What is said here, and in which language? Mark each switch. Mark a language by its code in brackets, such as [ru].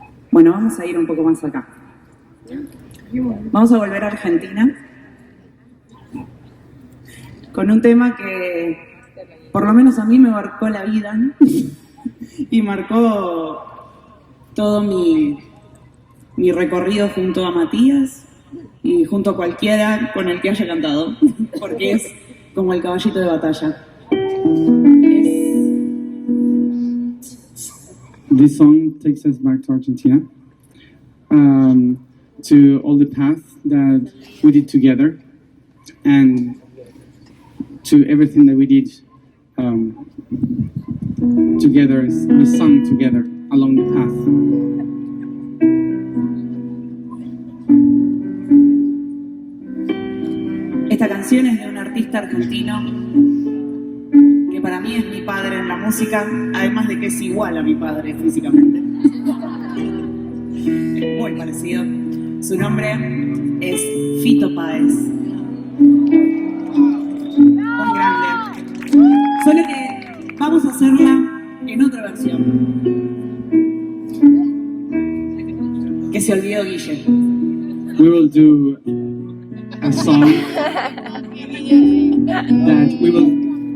[es] Bueno, vamos a ir un poco más acá. Vamos a volver a Argentina con un tema que por lo menos a mí me marcó la vida y marcó todo mi recorrido junto a Matías y junto a cualquiera con el que haya cantado, porque es como el caballito de batalla. [en] This song takes us back to Argentina, to all the paths that we did together, and to everything that we did together, we sung together along the path. [es] Esta canción es de un artista argentino que para mí es mi padre en la música, además de que es igual a mi padre físicamente. Es muy parecido. Su nombre es Fito Páez. Muy grande. Solo que vamos a hacerla en otra versión. Que se olvidó Guille. [en] We will do a song that we will.